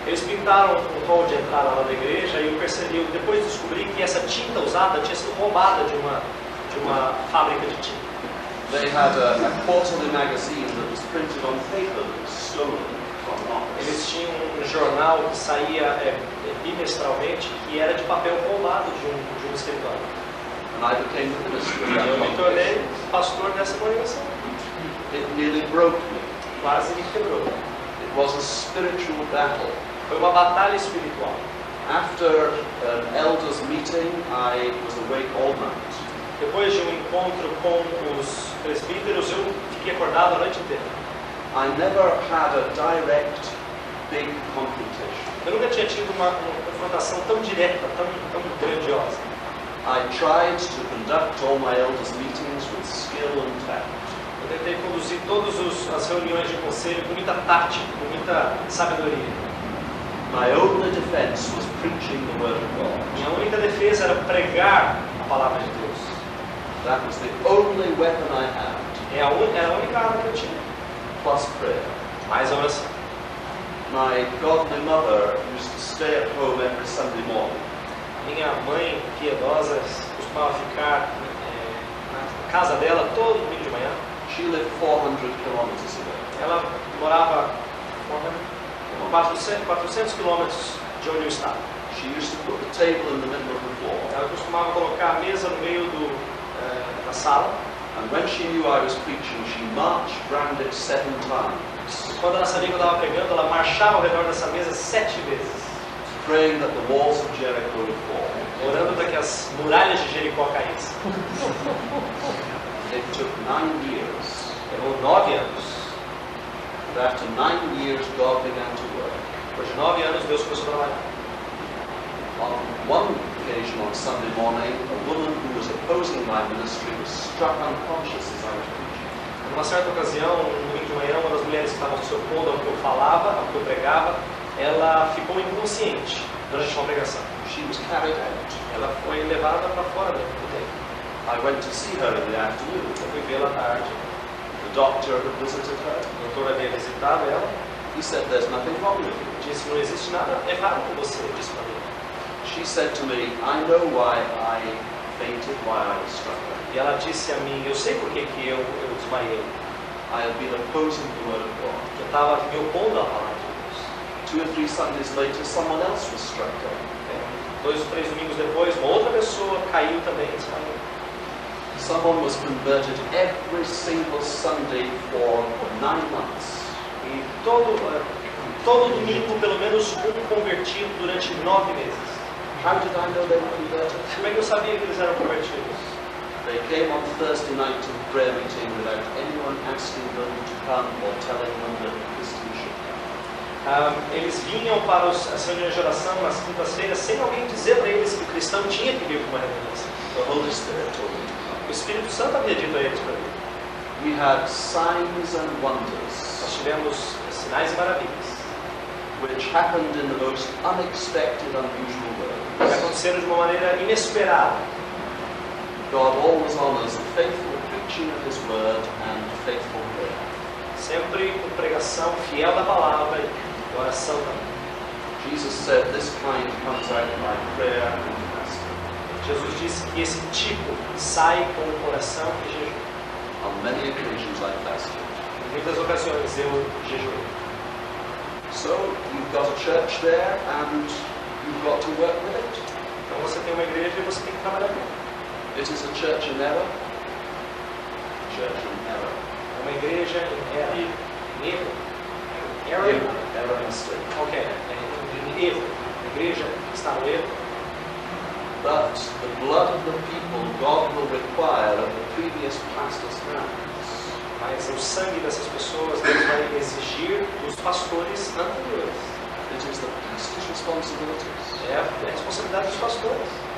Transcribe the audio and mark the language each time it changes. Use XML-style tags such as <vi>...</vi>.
<pt>Eles pintaram o hall de entrada lá da igreja e eu depois descobri que essa tinta usada tinha sido roubada de uma fábrica de tinta.</pt> <en>They had a quarterly magazine that was printed on paper that was stolen from an office.</en> <pt>Eles tinham um jornal que saía bimestralmente que era de papel roubado de um escritório.</pt> <en>And I became the minister of that</en> <pt>Eu me tornei pastor dessa congregação.</pt> <en>It nearly broke me.</en> <pt>Quase me quebrou.</pt> <en>It was a spiritual battle.</en> <pt>Foi uma batalha espiritual.</pt> <en>After an elders meeting, I was awake all night.</en> <pt>Depois de um encontro com os presbíteros, eu fiquei acordado a noite inteira.</pt> <en>I never had a direct, big confrontation.</en> <pt>Eu nunca tinha tido uma confrontação tão direta, tão grandiosa.</pt> <en>I tried to conduct all my elders' meetings with skill and tact.</en> <pt>Eu tentei conduzir todas as reuniões de conselho com muita tática, com muita sabedoria.</pt> <en>My only defense was preaching the word of God.</en> <pt>Minha única defesa era pregar a palavra de Deus.</pt> <en>That was the only weapon I had.</en> <pt>Era a única arma que eu tinha.</pt> <en>Plus prayer.</en> <pt>Mais a oração.</pt> <en>My godly mother used to stay at home every Sunday morning.</en> <pt>Minha mãe piedosa costumava ficar na casa dela todo domingo de manhã.</pt> <en>She lived 400 kilometers away.</en> <pt>Ela morava 400 quilômetros de onde eu estava.</pt> <en>She used to put the table in the middle of the floor.</en> <pt>Ela costumava colocar a mesa no meio da sala.</pt> <en>And when she knew I was preaching, she marched round it 7 times.</en> <pt>E quando ela sabia que eu estava pregando, ela marchava ao redor dessa mesa 7 vezes.</pt> <en>Praying that the walls of Jericho would fall.</en> <pt>Orando para que as muralhas de Jericó caíssem.</pt> <en>It took 9 years.</en> <pt>Levou 9 anos.</pt> <en>But after 9 years, God began to work.</en> <pt>Depois de 9 anos, Deus começou a trabalhar.</pt> <en>On one occasion on Sunday morning, a woman who was opposing my ministry was struck unconscious as I was preaching.</en> <pt>Numa certa ocasião, no domingo de manhã, uma das mulheres que estavam se opondo ao que eu falava, ao que eu pregava, ela ficou inconsciente durante uma pregação.</pt> <en>She was carried out.</en> <pt>Ela foi levada para fora do templo.</pt> <en>I went to see her in the afternoon.</en> <pt>Eu fui vê-la à tarde.</pt> <en>The doctor had visited her.</en> <pt>O doutor havia visitado ela.</pt> <en>He said, "There's nothing wrong with you."</en> <pt>Disse que não existe nada errado com você, disse para mim.</pt> <en>She said to me, "I know why I fainted, why I was struck down.</en> <pt>E ela disse a mim, eu sei por que eu desmaiei.</pt> <en>I had been opposing the word of God."</en> <pt>Eu estava me opondo à palavra de Deus.</pt> <en>2 or 3 Sundays later, someone else was struck down.</en> <pt>2 ou 3 domingos depois, uma outra pessoa caiu também e desmaiou.</pt> <en>Someone was converted every single Sunday for 9 months.</en> <pt>E todo domingo, pelo menos um convertido durante 9 meses.</pt> <en>How did I know they were converted?</en> <pt>Como é que eu sabia que eles eram convertidos?</pt> <en>They came on Thursday night to the prayer meeting without anyone asking them to come or telling them that Christians should come.</en> <pt>Eles vinham para as reuniões de oração nas quintas-feiras sem alguém dizer para eles que o cristão tinha que vir para uma reunião.</pt> <en>The Holy Spirit told them to come.</en> <pt>O Espírito Santo havia dito a eles para vir.</pt> <en>We had signs and wonders,</en> <pt>Nós tivemos sinais e maravilhas</pt> <en>which happened in the most unexpected, unusual</en> <pt>que</pt> <en>ways.</en> <pt>aconteceram de uma maneira inesperada.</pt> <en>God always honors the faithful preaching of His word and faithful prayer.</en> <pt>Sempre com pregação fiel da palavra e oração também.</pt> <en>Jesus said this kind comes out by prayer and fasting.</en> <pt>Jesus disse que esse tipo sai com o coração e jejum.</pt> <en>On many occasions I fasted.</en> <pt>Em muitas ocasiões eu jejuei.</pt> <en>So you've got a church there and you've got to work with it.</en> <pt>Então você tem uma igreja e você tem que trabalhar com ela.</pt> <en>It is a church in error. Church in error.</en> <pt>É uma igreja em erro.</pt> <en>Error? Error mistake.</en> <pt>Ok, em erro. A igreja está no erro.</pt> <en>But the blood of the people God will require of the previous pastor's hands.</en> <pt>Mas o sangue dessas pessoas Deus vai exigir dos pastores anteriores.</pt> <en>It is the pastor's responsibilities.</en> <pt>É a responsabilidade dos pastores.</pt>